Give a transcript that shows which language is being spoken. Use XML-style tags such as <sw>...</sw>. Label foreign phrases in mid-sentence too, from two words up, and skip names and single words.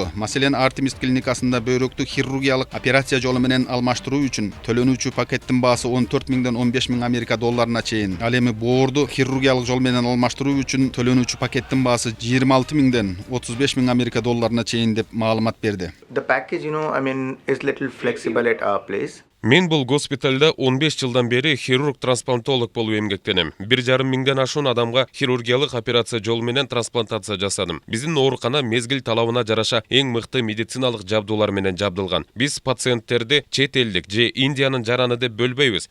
<ky>Маселен, Artemis клиникасында бөйрөктү хирургиялык операция жолу менен алмаштыруу үчүн төлөнүүчү пакеттин баасы 14 миңден 15 миң Америка долларына чейин. Ал эми боорду хирургиялык жол менен алмаштыруу үчүн төлөнүүчү пакеттин баасы 26 миңден 35 миң Америка долларына чейин деп маалымат берди.</ky> <en>The package, is little flexible at our place.</en> <ky>Мен бул госпиталда 15 жылдан бери хирург-трансплантолог болуп эмгектенем. 1,5 миңден ашуун адамга хирургиялык операция жолу менен трансплантация жасадым. Биздин оорукана мезгил талабына жараша эң мыкты медициналык жабдуулар менен жабдылган. Биз пациенттерди чет элдик же Индиянын жараны деп бөлбөйбүз.</ky>